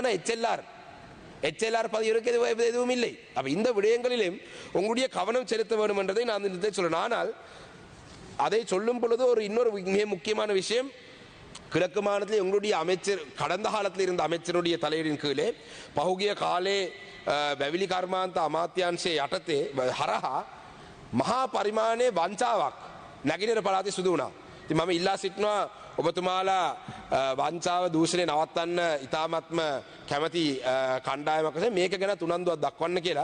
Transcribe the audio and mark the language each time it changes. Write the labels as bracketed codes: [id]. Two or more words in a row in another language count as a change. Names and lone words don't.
[ta] ஆனால் எச்எல்ஆர் பதிகிறவருக்கு எதுவும் இல்லை. அப்ப இந்த விடயங்களிலும் உங்களுடைய கவனம் செலுத்த வேண்டும் என்றதை நான் இந்த சொல்லணும். ஆனால் அதை சொல்லும் பொழுது இன்னொரு மிக முக்கியமான விஷயம், கிழக்கு மாநிலத்தில் உங்களுடைய அமைச்சர் கடந்த காலத்தில் இருந்த அமைச்சருடைய தலைவரின் கீழே [si] පහුගිය කාලේ වැවිලි කර්මාන්ත අමාත්‍යාංශයේ යටතේ හරහා මහා පරිමාණයේ වංචාවක් නැගිනේර පළාතේ සිදු වුණා. ඉතින් මම ඉල්ලා සිටිනවා ඔබතුමාලා වංචාව දූෂණය නවත්තන්න ඉතාමත්ම කැමැති කණ්ඩායමක් වශයෙන් මේක ගැන උනන්දුවක් දක්වන්න කියලා.